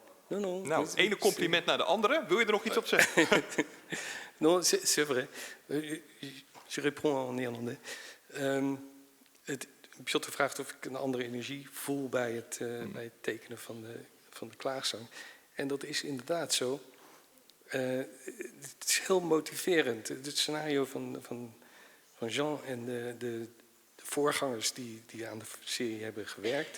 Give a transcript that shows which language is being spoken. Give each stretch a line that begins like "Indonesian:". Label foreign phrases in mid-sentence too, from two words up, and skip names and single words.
French: Non, non.
Dutch: Nou, ene compliment naar de andere. Wil je er nog iets op zeggen?
French: Non, c'est vrai. Je réponds en néerlandais.
Dutch: Piotr vraagt of ik een andere energie voel bij het tekenen van de klaagzang. En dat is inderdaad zo. Het is heel motiverend. Het scenario van Jean en de voorgangers die aan de serie hebben gewerkt.